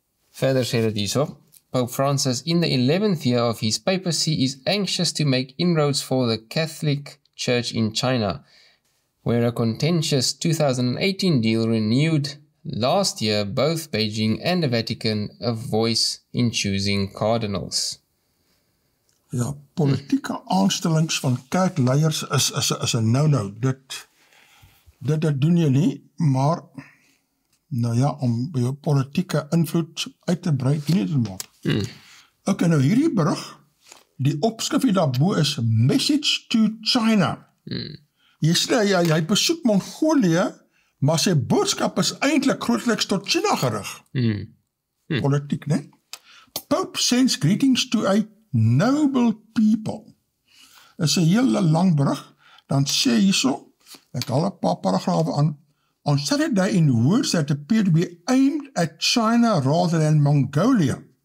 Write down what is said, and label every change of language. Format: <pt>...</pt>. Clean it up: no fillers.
<af>Verder sê dit hierso,</af> <en>Pope Francis, in the 11th year of his papacy, is anxious to make inroads for the Catholic Church in China, where a contentious 2018 deal renewed last year both Beijing and the Vatican a voice in choosing cardinals.</en> <af>Ja, politieke aanstellings van kerkleiers is 'n no-no. Dit doen jy nie, maar nou ja, om jou politieke invloed uit te brei, doen jy dit maar. Okay, nou hierdie berig, die opskrif hier daarbo is</af> <en>Message to China.</en> <af>Jy sê, hy besoek Mongolië, maar sy boodskap is eintlik grootliks tot China gerig. Politiek, né?</af> <en>Pope sends greetings to a noble people.</en> <af>Is 'n hele lang berig, dan sê hierso, ek haal 'n paar paragrawe aan,</af> <en>on Saturday in words that appear to be aimed at China rather than Mongolia.</en>